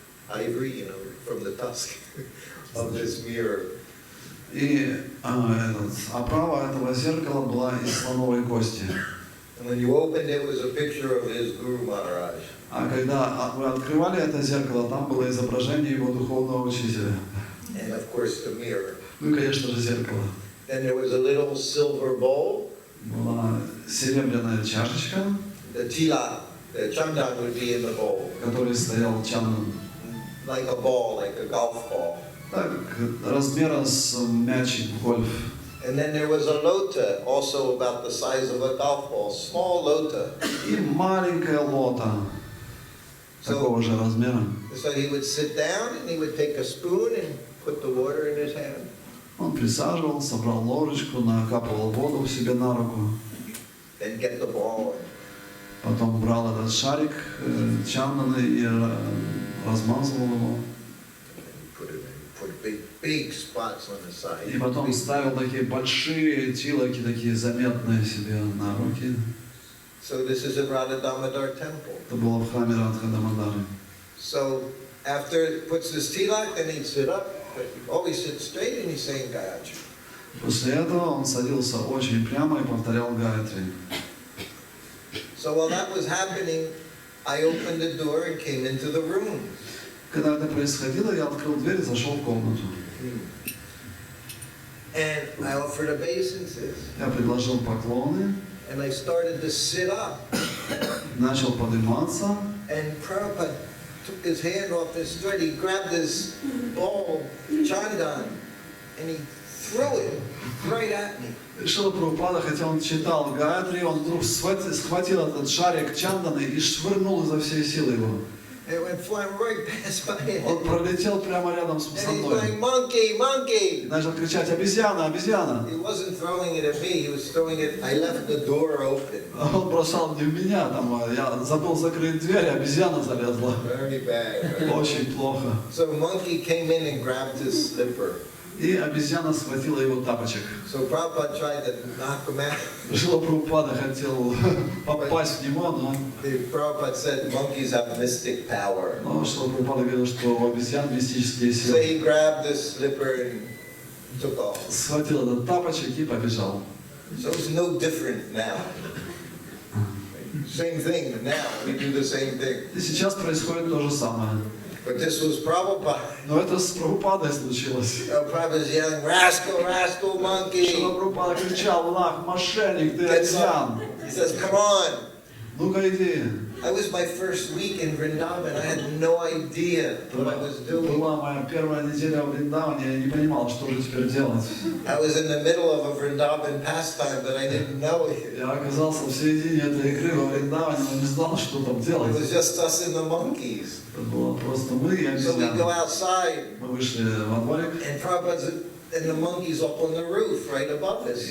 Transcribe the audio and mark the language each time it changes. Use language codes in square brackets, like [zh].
[en] Ivory, you know, from the tusk of this mirror. [ru] И оправа этого зеркала была из слоновой кости. [en] And when you opened it, was a picture of his Guru Maharaj. [ru] А когда вы открывали это зеркало, там было изображение его духовного учителя. [en] And of course the mirror. [ru] Ну и, конечно же, зеркало. [en] Then there was a little silver bowl. [ru] Была серебряная чашечка, [en] The tilak, the chandan would be in the bowl. [ru] в которой стоял чандан. [en] Like a ball, like a golf ball. [ru] Так, размера с мячик в гольф. [en] And then there was a lota, also about the size of a golf ball, small lota. [ru] И маленькая лота, такого же размера. [en] So he would sit down and he would take a spoon and put the water in his hand. [ru] Он присаживался, брал ложечку, накапывал воду себе на руку. [en] Then get the ball. [ru] Потом брал этот шарик чанданы и размазывал его. [en] Put big spots on the side. [ru] И потом ставил такие большие тилоки, такие заметные себе на руки. [en] So this is in Radha Damodar temple. [ru] Это было в храме Радха Дамодары. [en] So after he puts his tilak, then he'd sit up, but he always sit straight and he's saying Gayatri. [ru] После этого он садился очень прямо и повторял Гайатри. [en] So while that was happening, I opened the door and came into the room. [ru] Когда это происходило, я открыл дверь и зашел в комнату. [en] And I offered obeisances. [ru] Я предложил поклоны, [en] And I started to sit up. [ru] начал подниматься. [en] And Prabhupada took his hand off his thread. He grabbed his ball, chandan, and he threw it right at me. [ru] Шрила Прабхупада, хотя он читал Гайатри, он вдруг схватил этот шарик чанданы и швырнул изо всей силы его. [en] It went flying right past my head. [ru] Он пролетел прямо рядом со [en] And he's [ru] мной. [en] going, monkey, monkey! [ru] И начал кричать: обезьяна, обезьяна! [en] He wasn't throwing it at me, he was throwing it, I left the door open. [ru] Он бросал не в меня, там, я забыл закрыть дверь, обезьяна залезла. [en] Very bad. Right? [ru] Очень плохо. [en] So monkey came in and grabbed his slipper. [ru] И обезьяна схватила его тапочек. [en] So Prabhupada tried to knock him out. [ru] Шрила Прабхупада хотел попасть в него, но [en] Prabhupada said monkeys have mystic power. [ru] Шрила Прабхупада говорил, что у обезьян мистические [en] So [ru] силы. [en] he grabbed the slipper and took off. [ru] Схватил этот тапочек и побежал. [en] So it's no different now. Same thing now. We do the same thing. [ru] И сейчас происходит то же самое. [en] But this was Prabhupada. [ru] Но это с Прабхупадой случилось. [en] Prabhupada's yelling, rascal, rascal, monkey. [ru] Шрила Прабхупада кричал: "Лах, мошенник, ты обезьян! [en] He says, come on. [ru] Ну-ка иди!" [en] I was my first week in Vrindavan. I had no idea what I was doing. [ru] Была моя первая неделя в Вриндаване, я не понимал, что же теперь делать. [en] I was in the middle of a Vrindavan pastime, but I didn't know it. [ru] Я оказался в середине этой игры во Вриндаване, но не знал, что там [en] It [ru] делать. [en] was just us and the monkeys. [ru] Это было просто мы и [en] So we go [ru] обезьяны. [en] outside, [ru] Мы вышли во дворик, [en] and Prabhupada's and the monkey's up on the roof right above us.